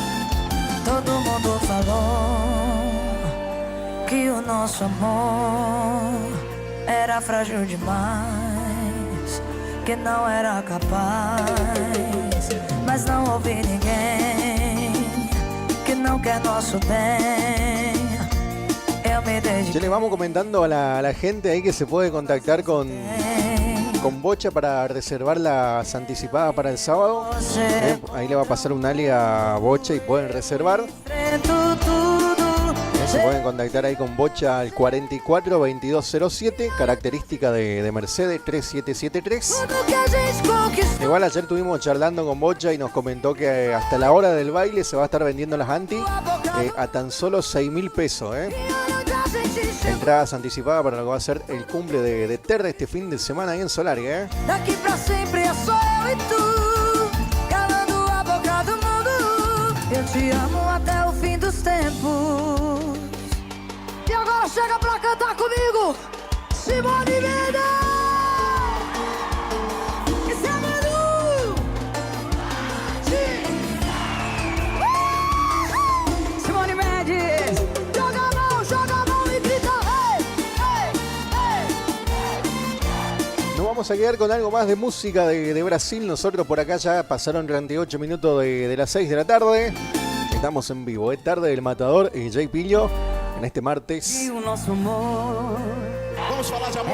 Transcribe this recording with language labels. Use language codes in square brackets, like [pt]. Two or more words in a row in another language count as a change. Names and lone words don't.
[pt] Todo mundo falou que o nosso amor era frágil demais, que não era capaz, mas não ouvi ninguém que não quer nosso bem. Eu me dediquei. [es] Ya le vamos comentando a la gente ahí que se puede contactar con con bocha para reservar las anticipadas para el sábado. Ahí le va a pasar un ali a Bocha y pueden reservar. Se pueden contactar ahí con Bocha al 44 2207, característica de Mercedes 3773. Igual ayer estuvimos charlando con Bocha y nos comentó que hasta la hora del baile se va a estar vendiendo las anti a tan solo 6.000 pesos. Entradas anticipadas para lo que va a ser el cumple de Terra este fin de semana ahí en Solari. [pt] Daqui pra sempre é só eu e tu, calando a boca do mundo. Eu te amo até o fim dos tempos. E agora chega pra cantar comigo, Simone Mendes. Esse é Manu. Simone Mendes. Joga a mão e grita, hey, hey, hey. [es] Nos vamos a quedar con algo más de música de Brasil. Nosotros por acá ya pasaron 38 minutos de las 6 de la tarde. Estamos en vivo, es tarde del Matador y Jay Pillo en este martes. [pt] E o nosso amor Vamos falar de amor.